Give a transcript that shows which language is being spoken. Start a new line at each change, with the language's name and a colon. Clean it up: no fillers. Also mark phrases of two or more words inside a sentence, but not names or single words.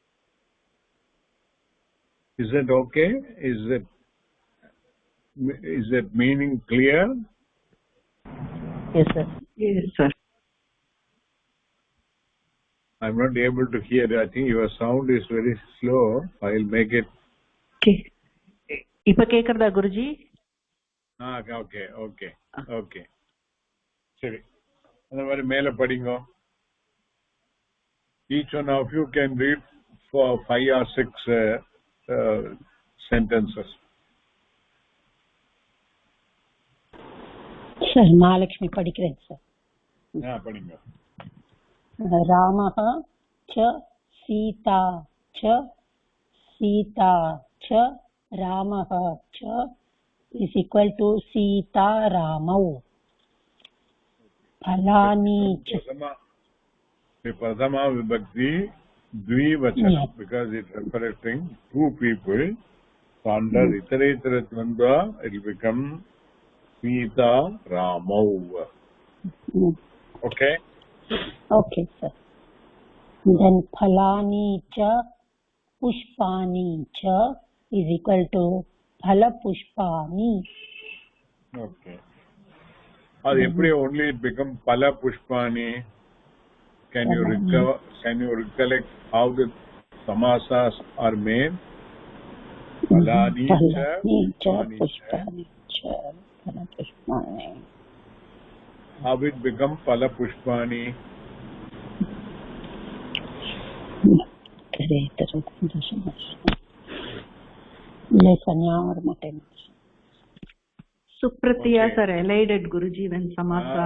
English: Is that okay? Is that meaning clear? Yes, sir. Yes, sir. I'm not able to hear. I think your sound is very slow. I'll make it.
Tamil: Okay. இப்ப கேக்குறதா குருஜி? Okay. சரி. அந்த மாதிரி மேல படிங்க.
English: Each one of you can read for 5 or 6 sentences.
Tamil: Sir, Mahalakshmi படிக்கிறேன் சார். படிங்க.
Sanskrit: रामः च सीता च सीता च रामः च
English: is equal to
Sanskrit: सीता रामौ फलानि च
English: The
Sanskrit: प्रथमा विभक्ति द्विवचनम्
English: because it's referring two people. So under Itaretara Dvandva it will become Sita Ramau. Okay? Okay, sir. Then
Sanskrit: फलानि च पुष्पाणि च
English: is equal to
Sanskrit: फलपुष्पाणि.
English: Okay. Or every only it become Pala Pushpani. Can you recollect how the samasas are made?
Sanskrit: फलानि च पुष्पाणि च फलपुष्पाणि.
English: How it become Pala Pushpani? Supratyas are elided, Guruji, when samasa.